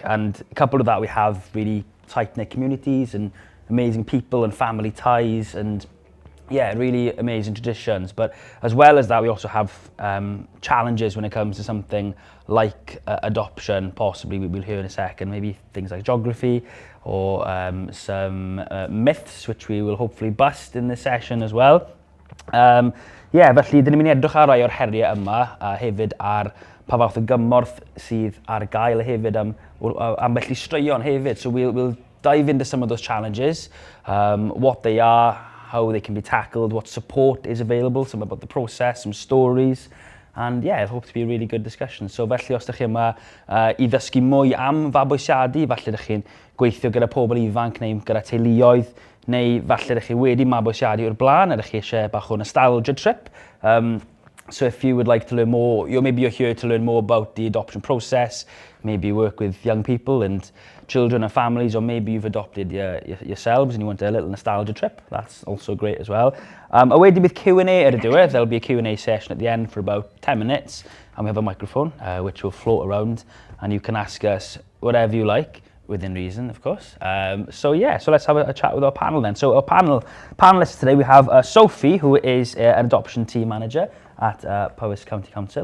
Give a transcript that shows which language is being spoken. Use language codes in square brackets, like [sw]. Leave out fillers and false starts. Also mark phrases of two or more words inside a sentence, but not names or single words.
[en] And coupled with that, we have really tight-knit communities and amazing people and family ties and yeah, really amazing traditions. But as well as that, we also have challenges when it comes to something like adoption, possibly we'll hear in a second, maybe things like geography or some myths, which we will hopefully bust in this session as well. [cy] Felly, dyn ni'n mynd i edrych ar rai o'r heriau yma, hefyd ar pa fath o gymorth sydd ar gael hefyd ambell i straeon hefyd. [en] So we'll dive into some of those challenges, what they are, how they can be tackled, what support is available, some about the process, some stories, and yeah, I hope to be a really good discussion. [cy] So felly os ydych chi yma i ddysgu mwy am fabwysiadu, falle ydych chi'n gweithio gyda pobl ifanc neu gyda teuluoedd, neu falle ydych chi wedi mabwysiadu o'r blaen, ydych chi eisiau bach o [en] nostalgia trip. So if you would like to learn more, maybe you're here to learn more about the adoption process, maybe you work with young people and children and families, or maybe you've adopted yourselves and you want a little nostalgia trip, that's also great as well. [cy] A wedyn bydd Q&A ar y diwedd. [en] There'll be a Q&A session at the end for about 10 minutes, and we have a microphone which will float around and you can ask us whatever you like, within reason, of course. So let's have a chat with our panel then. So our panelists today, we have Sophie, who is an adoption team manager at Powys County Council.